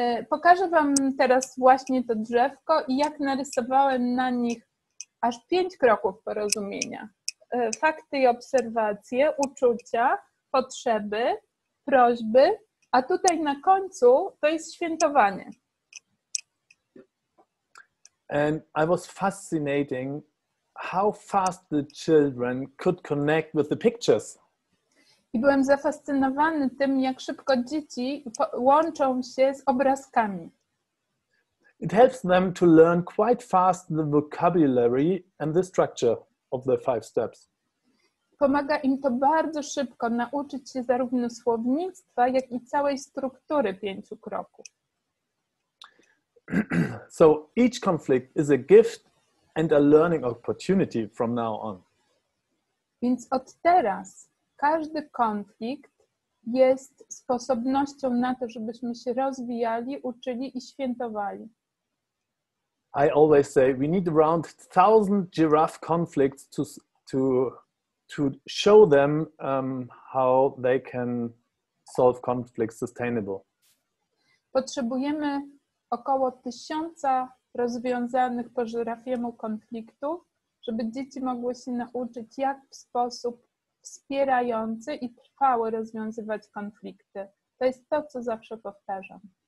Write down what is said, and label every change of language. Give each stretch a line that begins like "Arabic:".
Polish: Pokażę Wam teraz właśnie to drzewko i jak narysowałem na nich aż 5 kroków porozumienia. Fakty i obserwacje, uczucia, potrzeby, prośby, a tutaj na końcu to jest świętowanie.
English: And I was fascinating how fast the children could connect with the pictures.
Polish: I byłem zafascynowany tym, jak szybko dzieci łączą się z obrazkami.
English: It helps them to learn quite fast the vocabulary and the structure of the 5 steps.
Polish: Pomaga im to bardzo szybko nauczyć się zarówno słownictwa, jak i całej struktury 5 kroków.
English: So each conflict is a gift and a learning opportunity from now on.
Polish: Więc od teraz każdy konflikt jest sposobnością na to, żebyśmy się rozwijali, uczyli i świętowali.
English: I always say we need around 1000 giraffe conflicts to show them how they can solve conflicts sustainable.
Polish: Potrzebujemy około 1000 rozwiązanych po żyrafiemu konfliktów, żeby dzieci mogły się nauczyć, jak w sposób wspierający i trwały rozwiązywać konflikty. To jest to, co zawsze powtarzam.